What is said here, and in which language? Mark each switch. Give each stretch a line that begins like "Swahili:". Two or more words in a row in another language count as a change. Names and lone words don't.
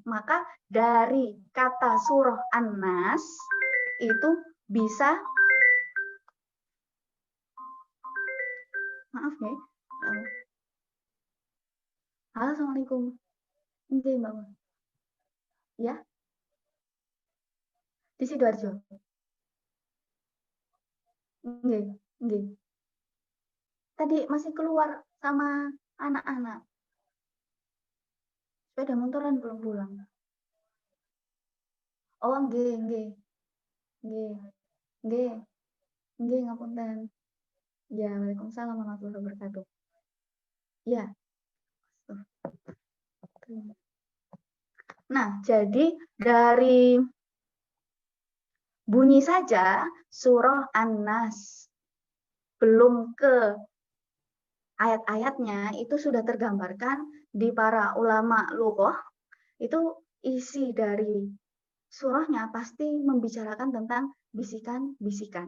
Indonesian: Maka dari kata surah An-Nas itu bisa, maaf ya, halo, assalamualaikum, oke Mbak, ya, di Sidoarjo, oke, oke. Tadi masih keluar sama anak-anak, sepeda motoran belum pulang.
Javanese: Oh, nggih, nggih. Nggih. Nggih. Nggih, ngapunten.
Arabic: Ya, وعليكم السلام ورحمة الله وبركاته.
Indonesian: Ya. Nah, jadi dari bunyi saja surah An-Nas belum ke ayat-ayatnya itu sudah tergambarkan di para
Arabic: ulama lughah,
Indonesian: itu isi dari surahnya pasti membicarakan tentang bisikan-bisikan.